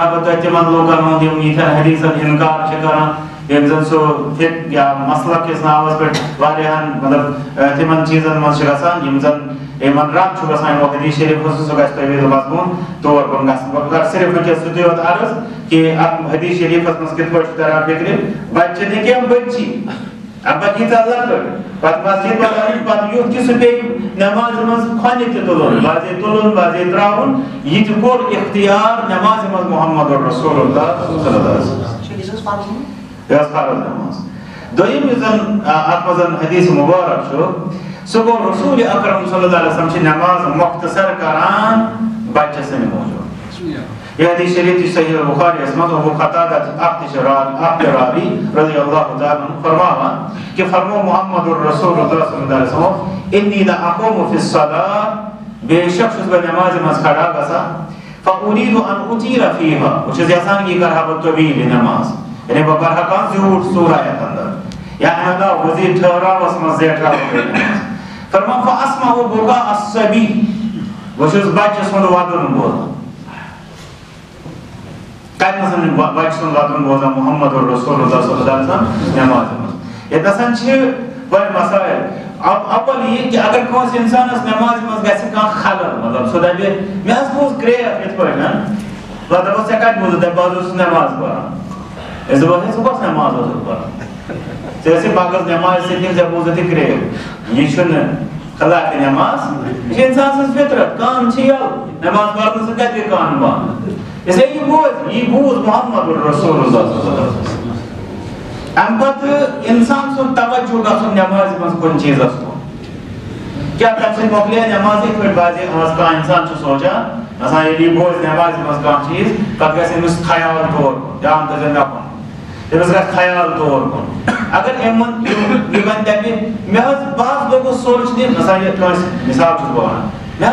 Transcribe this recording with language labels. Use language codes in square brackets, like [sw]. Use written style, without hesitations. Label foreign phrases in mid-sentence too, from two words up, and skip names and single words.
[ks] ہا بہٕ تۄہہِ تِمن لوٗکن ہُنٛد یِم یِتھٮ۪ن حدیٖثن انکار چھِ کران ییٚمہِ زن سُہ فِق یا مسلک کِس ناوس پٮ۪ٹھ واریاہن مطلب تِمن چیٖزن منٛز چھِ گژھان یِم زن یِمن رد چھُ گژھان یِمو حدیٖث شریٖفس سُہ گژھِ تۄہہِ مضموٗن طور کُن گژھُن بہٕ کرٕ صرف وٕنکیٚس یُتُے یوت عرض کہِ اتھ حدیٖث شریٖفس منٛز کِتھ پٲٹھۍ چھُ تران فِکرِ بچہِ نہٕ کینٛہہ بٔچی اَمہِ پتہٕ ییٖژاہ لۄکٕٹ پتہٕ مسجد بدل اَنٕنۍ پتہٕ یُتھ کہِ سُہ پیٚیہِ نٮ۪مازِ منٛز کھۄنہِ تہِ تُلُن باضے ترٛاوُن یہِ تہِ کوٚر اختیار نٮ۪مازِ منٛز محمد رسول اللہ [ar] صلی اللہ علیہ [ks] وسلم یہِ ٲس فرض نٮ۪ماز دوٚیِم یُس زن اتھ منٛز حدیٖث مُبارک چھُ سُہ گوٚو رسول اکرم صلی اللہ علیہ وسلم چھِ نٮ۪ماز مۄختصر کران بچہِ سٕنٛدِ موٗجوٗب یہ حدیث شریف چھِ صحیح البخاری یس منٛز ابو قتادہ اکھ تہِ راوی [ar] رضی اللہ تعالیٰ عنہ [ks] فرماوان کہ فرمو محمد رسول اللہ [ar] صلی اللہ علیہ وسلم انی لاقوم فی الصلاۃ [ks] بے شک چھُس بہٕ نٮ۪مازِ منٛز کھڑا گژھان [ar] فاریٖدُ ان اُطیٖلَ فیٖہا [ks] بہٕ چھُس یژھان یہِ کرٕہا بہٕ طویٖل یہِ نٮ۪ماز یعنی بہٕ پرٕہا کانٛہہ زیوٗٹھ سوٗرہ یتھ انٛدر یا اَمہِ علاوٕ مزیٖد ٹھٔہراوس منٛز زیٹھراوس بہٕ نٮ۪ماز فرماو [ar] فاسمع بُکاء الصبی [ks] بہٕ چھُس بچہِ سُنٛد ودُن بوزان کتہِ نسن بچہِ سُنٛد ودُن بوزان محمد رسول اللہ [ar] صلی اللہ علیہ وسلم [ks] نٮ۪مازِ منٛز ییٚتنس چھِ وۄنۍ مسٲیل اول یہِ کہِ اگر کٲنٛسہِ انسانس نٮ۪مازِ منٛز گژھِ کانٛہہ خلل مطلب سُہ دپہِ مےٚ حظ بوٗز گرٛیکھ یِتھ پٲٹھۍ پتہٕ دپس ژےٚ کتہِ بوٗزُتھ دپہِ بہٕ حظ اوسُس نٮ۪ماز پران أسۍ دپو ہے ژٕ کۄس نٮ۪ماز اوسُکھ پران ژےٚ ٲسٕے پگہہ نٮ۪مازِ سۭتۍ ژےٚ بوٗزُتھ یہِ گرٛیکھ یہِ چھُنہٕ خلاف نٮ۪ماز یہِ چھِ انسان سٕنٛز فطرت کان چھِ یَلہٕ نٮ۪ماز پرنہٕ سۭتۍ کتہِ گٔے کان بنٛد اسلیے یہِ بوٗز محمد رسول اللہ [ar] صلی اللہ علیہ وسلم [ks] اَمہِ پتہٕ انسان سُنٛد توجہ گژھُن نٮ۪مازِ منٛز کُنہِ چیٖزس کُن کیٛاہ تَمہِ سۭتۍ مۄکلے نٮ۪ماز یِتھ پٲٹھۍ باسے کانٛہہ انسان چھُ سونٛچان دپان ییٚلہِ یہِ بوزِ نٮ۪مازِ منٛز کانٛہہ چیٖز پتہٕ گژھِ أمِس خیال طور کُن دھیان تھٲیزیو مےٚ کُن أمِس گژھِ خیال طور کُن اگر أمۍ یہِ وَنہِ دپہِ مےٚ حظ بہٕ حظ لوٚگُس سونٛچنہِ مثال یہِ کٲنٛسہِ مثال چھُس بہٕ ونان مےٚ